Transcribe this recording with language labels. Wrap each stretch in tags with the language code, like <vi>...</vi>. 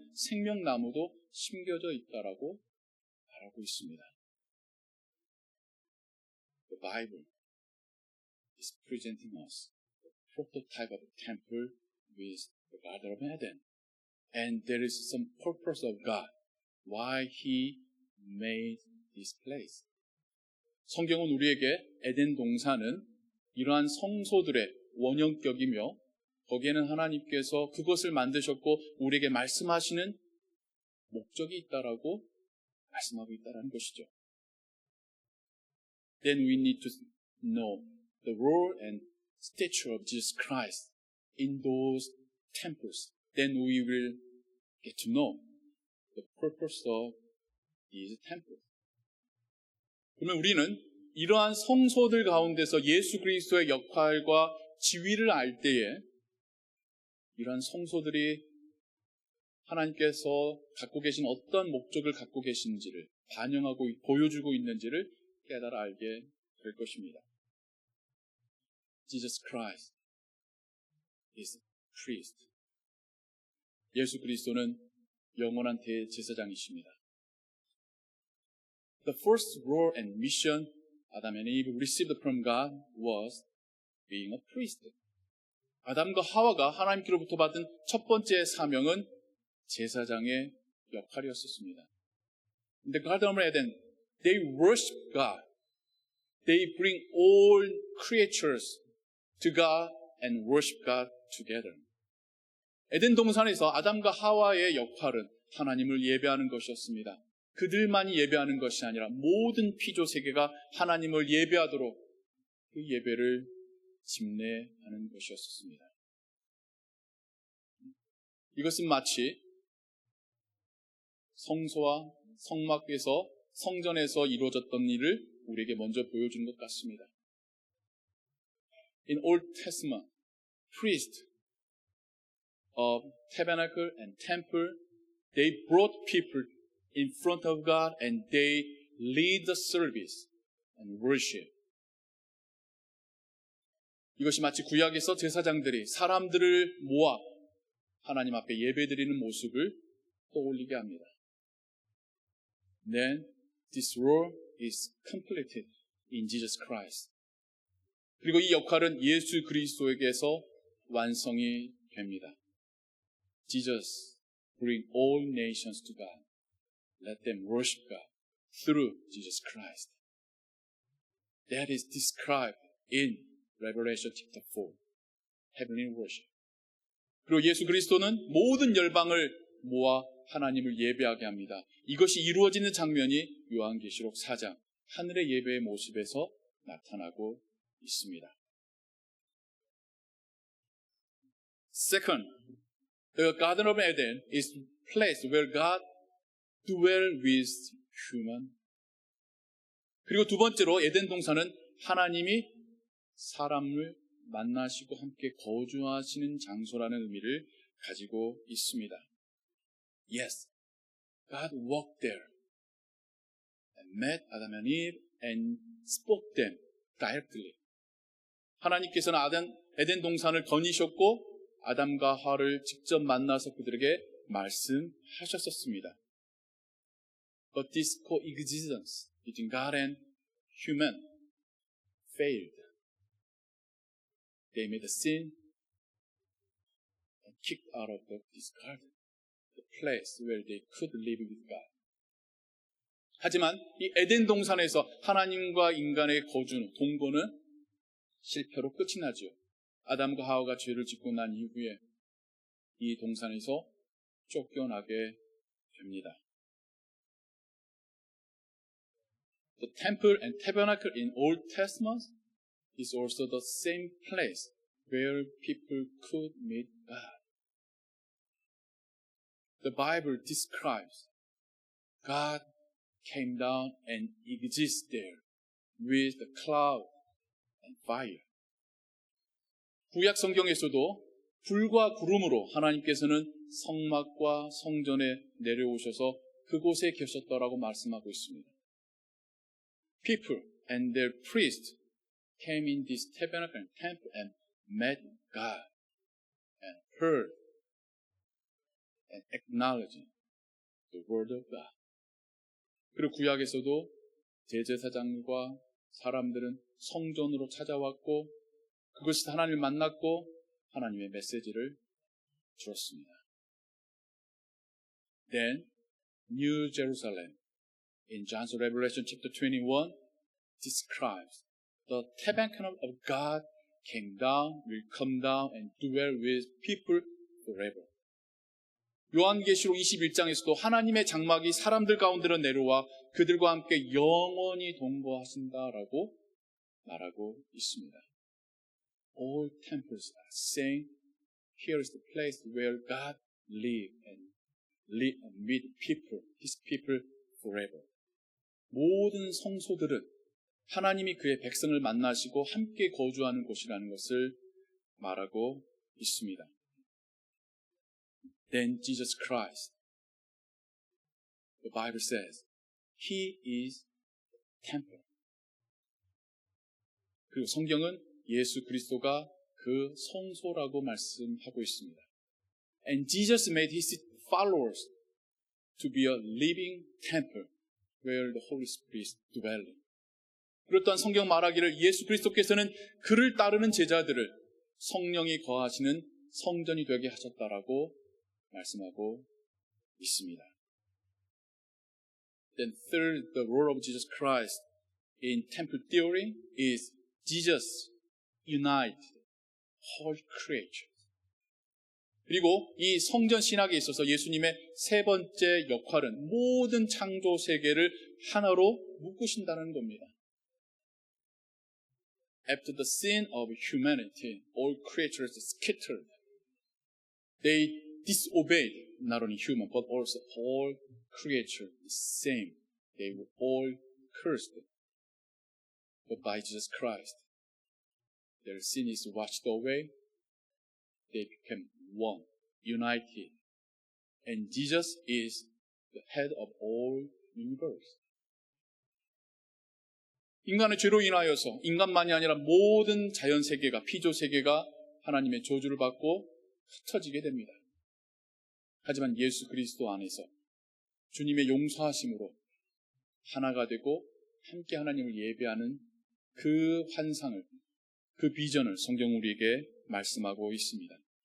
<ko>생명나무도 심겨져 있다라고 말하고 있습니다.</ko> <en>The Bible is presenting us the prototype of a temple with the Garden of Eden. And there is some purpose of God why He made this place.</en> <ko>성경은 우리에게 에덴 동산은 이러한 성소들의 원형격이며 거기에는 하나님께서 그것을 만드셨고 우리에게 말씀하시는 목적이 있다라고 말씀하고 있다라는 것이죠.</ko> <en>Then we need to know the role and stature of Jesus Christ in those temples. Then we will get to know the purpose of these temples.</en> <ko>그러면 우리는 이러한 성소들 가운데서 예수 그리스도의 역할과 지위를 알 때에 이러한 성소들이 하나님께서 갖고 계신 어떤 목적을 갖고 계신지를 반영하고 보여주고 있는지를 깨달아 알게 될 것입니다.</ko> <en>Jesus Christ is priest.</en> <ko>예수 그리스도는 영원한 대제사장이십니다.</ko> <en>The first role and mission Adam and Eve received from God was being a priest.</en> <ko>아담과 하와가 하나님께로부터 받은 첫 번째 사명은 제사장의 역할이었습니다.</ko> <en>In the Garden of Eden, they worship God. They bring all creatures to God and worship God together.</en> <ko>에덴 동산에서 아담과 하와의 역할은 하나님을 예배하는 것이었습니다. 그들만이 예배하는 것이 아니라 모든 피조 세계가 하나님을 예배하도록 그 예배를 집례하는 것이었습니다. 이것은 마치 성소와 성막에서 성전에서 이루어졌던 일을 우리에게 먼저 보여주는 것 같습니다.</ko> <en>In Old Testament, priest of tabernacle and temple, they brought people in front of God and they lead the service and worship.</en> <ko>이것이 마치 구약에서 제사장들이 사람들을 모아 하나님 앞에 예배드리는 모습을 떠올리게 합니다.</ko> <en>Then this role is completed in Jesus Christ.</en> <ko>그리고 이 역할은 예수 그리스도에게서 완성이 됩니다.</ko> <en>Jesus bring all nations to God. Let them worship God through Jesus Christ. That is described in Revelation chapter 4, heavenly worship.</en> <ko>그리고 예수 그리스도는 모든 열방을 모아 하나님을 예배하게 합니다. 이것이 이루어지는 장면이 요한계시록 4장 하늘의 예배의 모습에서 나타나고 있습니다.</ko> <en>Second, the Garden of Eden is a place where God dwells with human.</en> <ko>그리고 두 번째로 에덴 동산은 하나님이 사람을 만나시고 함께 거주하시는 장소라는 의미를 가지고 있습니다.</ko> <en>Yes, God walked there and met Adam and Eve and spoke them directly.</en> <ko>하나님께서는 에덴 동산을 거니셨고 아담과 하와를 직접 만나서 그들에게 말씀하셨었습니다.</ko> <en>But this coexistence between God and human failed. They made a sin and kicked out of this garden, the place where they could live with God.</en> <ko>하지만 이 에덴 동산에서 하나님과 인간의 거주는, 동거는 실패로 끝이 나죠. 아담과 하와가 죄를 짓고 난 이후에 이 동산에서 쫓겨나게 됩니다.</ko> <en>The temple and tabernacle in Old Testament is also the same place where people could meet God. The Bible describes God came down and exists there with the cloud and fire.</en> <ko>구약 성경에서도 불과 구름으로 하나님께서는 성막과 성전에 내려오셔서 그곳에 계셨다라고 말씀하고 있습니다.</ko> <en>People and their priests came in this tabernacle and temple and met God and heard and acknowledging the word of God.</en> <ko>그리고 구약에서도 대제사장과 사람들은 성전으로 찾아왔고 그것이 하나님을 만났고 하나님의 메시지를 들었습니다.</ko> <en>Then New Jerusalem in John's Revelation chapter 21 describes the tabernacle of God came down, will come down and dwell with people forever.</en> <ko>요한계시록 21장에서도 하나님의 장막이 사람들 가운데로 내려와 그들과 함께 영원히 동거하신다라고 말하고 있습니다.</ko> <en>All temples are saying, here is the place where God live and meet people, His people forever.</en> <ko>모든 성소들은 하나님이 그의 백성을 만나시고 함께 거주하는 곳이라는 것을 말하고 있습니다.</ko> <en>Then Jesus Christ, the Bible says, He is the temple.</en> <ko>그리고 성경은 예수 그리스도가 그 성소라고 말씀하고 있습니다.</ko> <en>And Jesus made His followers to be a living temple where the Holy Spirit is dwelling.</en> <ko>그렇다면 성경 말하기를 예수 그리스도께서는 그를 따르는 제자들을 성령이 거하시는 성전이 되게 하셨다라고 말씀하고 있습니다.</ko> <en>Then third, the role of Jesus Christ in temple theory is Jesus united whole creation.</en> <ko>그리고 이 성전 신학에 있어서 예수님의 세 번째 역할은 모든 창조 세계를 하나로 묶으신다는 겁니다.</ko> <en>After the sin of humanity, all creatures scattered. They disobeyed not only human but also all creatures the same. They were all cursed. But by Jesus Christ, their sin is washed away. They became one, united. And Jesus is the head of all universe.</en> <ko>인간의 죄로 인하여서 인간만이 아니라 모든 자연세계가, 피조세계가 하나님의 저주를 받고 흩어지게 됩니다. 하지만 예수 그리스도 안에서 주님의 용서하심으로 하나가 되고 함께 하나님을 예배하는 그 환상을, 그 비전을 성경 우리에게 말씀하고 있습니다.</ko>